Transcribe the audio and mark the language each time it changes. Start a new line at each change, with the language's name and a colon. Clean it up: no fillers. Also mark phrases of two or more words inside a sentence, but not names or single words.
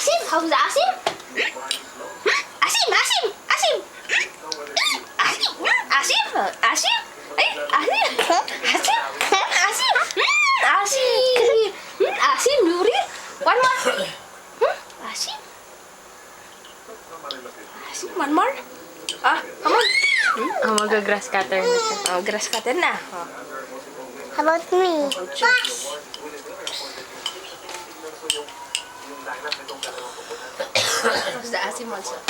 English: How's the asim? Asim, asim, asim. Asim, asim, asim. Ay, asim. Asim, asim. Asim. Asim, Nuri. One more. Asim. Asim, one more. Come on.
Filipino: Mag-
English: grass cutter
Filipino: na siya.
English: Grass cutter na. How about me? How's the asim also?